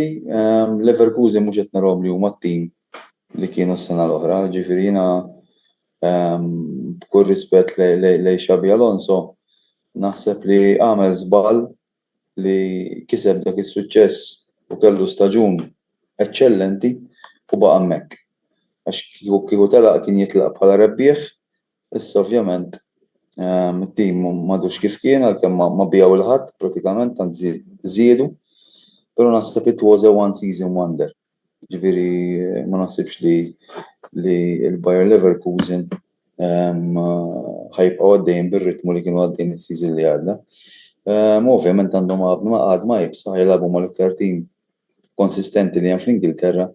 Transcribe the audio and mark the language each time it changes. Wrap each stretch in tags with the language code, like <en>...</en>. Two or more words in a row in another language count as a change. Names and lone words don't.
<mt>Leverkusen mhux qed narahom li huma t-tim li kienu s-sena l-oħra, ġifieri jiena b'kull rispett lejn Xabi Alonso naħseb li għamel żball li kiseb dak is-suċċess u kellu staġun eċċellenti u baqa' hemmhekk. Għax kieku telaq kien jitlaq bħala rebbieħ, issa ovvjament it-tim m'għadux kif kien għalkemm ma bijaw il-ħadd pratikament anzi żiedu, però naħseb</mt> <en>it was a one season wonder.</en> <mt>Ġifieri ma naħsibx li l-Bayer Leverkusen ħajbqgħu għaddejjin bir-ritmu li kienu għaddejjin is-season li għadda. Ovvjament għandhom għadma jibsa ħajlagħbu mal-iktar tim konsistenti li hemm fl-Ingilterra.</mt>